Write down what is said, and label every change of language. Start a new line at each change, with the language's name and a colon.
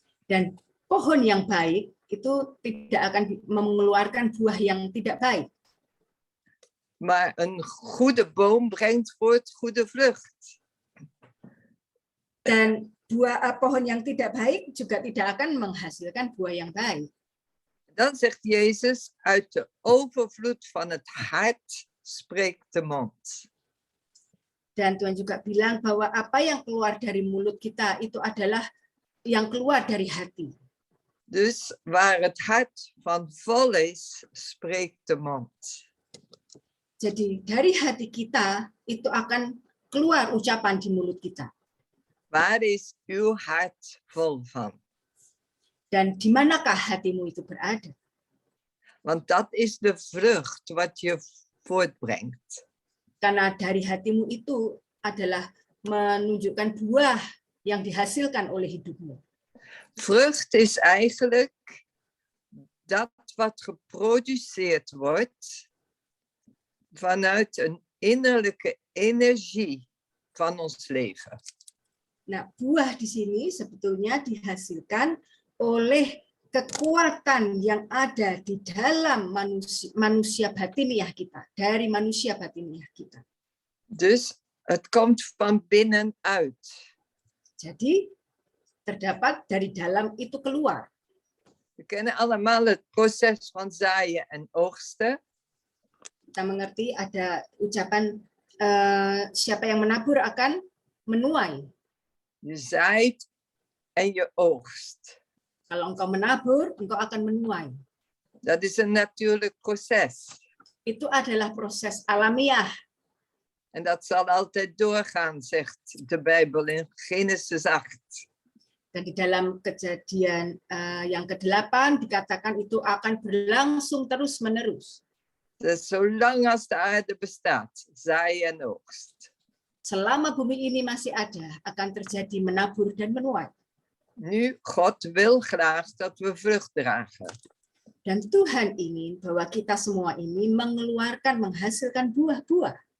Indonesian: Dan pohon yang baik itu tidak akan mengeluarkan buah yang tidak baik.
Dutch: Maar een goede boom brengt voort goede vrucht.
Indonesian: Dan pohon yang tidak baik juga tidak akan menghasilkan buah yang baik.
Dutch: Dan zegt Jezus, uit de overvloed van het hart spreekt de mond.
Indonesian: Dan Tuhan juga bilang bahwa apa yang keluar dari mulut kita itu adalah yang keluar dari hati.
Dutch: Dus waar het hart van vol is, spreekt de mond.
Indonesian: Jadi dari hati kita itu akan keluar ucapan di mulut kita.
Dutch: Waar is uw hart vol van?
Indonesian: Dan di manakah hatimu itu berada?
Dutch: Want dat is de vrucht wat je voortbrengt.
Indonesian: Karena dari hatimu itu adalah menunjukkan buah yang dihasilkan oleh hidupmu.
Dutch: Vrucht is eigenlijk dat wat geproduceerd wordt vanuit een innerlijke energie van ons leven.
Indonesian: Nah, buah di sini sebetulnya dihasilkan oleh kekuatan yang ada di dalam manusia batiniah kita, dari manusia batiniah kita.
Dutch: Dus het komt van binnenuit.
Indonesian: Jadi terdapat dari dalam itu keluar.
Dutch: We kennen allemaal het proces van zaaien en oogsten.
Indonesian: Kita mengerti ada ucapan siapa yang menabur akan menuai.
Dutch: Je zaait en je oogst.
Indonesian: Kalau engkau menabur, engkau akan menuai.
Dutch: Dat is een natuurlijk proces.
Indonesian: Itu adalah proses alamiah.
Dutch: En dat zal altijd doorgaan, zegt de Bijbel in Genesis 8.
Indonesian: Dan di dalam Kejadian yang ke-8 dikatakan itu akan berlangsung terus-menerus.
Dutch: Dus zolang als de aarde bestaat, zaai en oogst.
Indonesian: Selama bumi ini masih ada, akan terjadi menabur dan menuai.
Dutch: Nu, God wil graag dat we vrucht dragen.
Indonesian: Dan Tuhan ingin bahwa kita semua ini menghasilkan buah-buah.